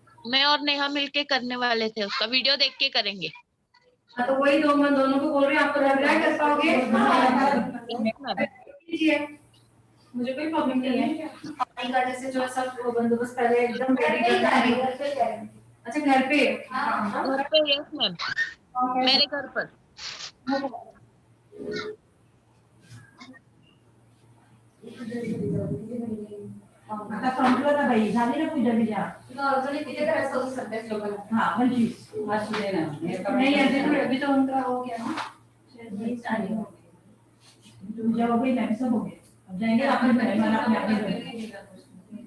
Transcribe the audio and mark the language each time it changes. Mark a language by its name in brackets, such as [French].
[Hindi] मैं और नेहा मिलके करने वाले थे, उसका वीडियो देख के करेंगे. हाँ, तो वही मैं दोनों को बोल रही हूँ. आपको लग रहा है कर पाओगे? कीजिए, मुझे कोई प्रॉब्लम नहीं है. पानी का जैसे जो सब बंदोबस्त पहले एकदम रेडी करना है. अच्छा, घर पे? घर पे? यस मैम, मेरे घर पर. [Marathi] आता संपलं ना बाई, झाली ना पूजा बिजा. अजून किती करायचं होतं सध्या लोकांना. [Hindi] हाँ 25 आज दे ना. नहीं, अभी तो उनका हो गया ना. 20 आने हो गए. तुझे हो गई मैम, सब हो गए, अब जाएंगे अपने घर में, अपने अपने घर।